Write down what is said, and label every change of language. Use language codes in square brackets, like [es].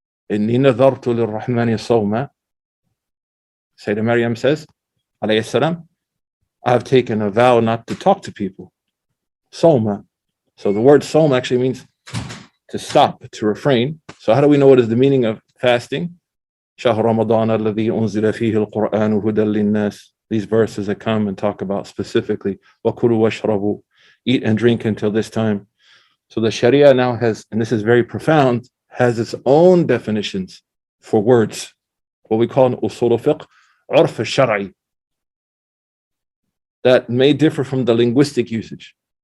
[ar] إِنِّي نَذَرْتُ لِلرَّحْمَنِ صَوْمًا. [en] Sayyidina Maryam says, alayhi salam, I have taken a vow not to talk to people. Sawma. So the word sawm actually means to stop, to refrain. So how do we know what is the meaning of fasting? [ar] شهر رمضان الذي أنزل فيه القرآن هدى للناس. [en] These verses that come and talk about specifically [ar] وَكُلُوا وَاشْرَبُوا, [en] eat and drink until this time. So the Sharia now has, and this is very profound, has its own definitions for words, what we call in usul al-fiqh, urf al-shar'i, that may differ from the linguistic usage.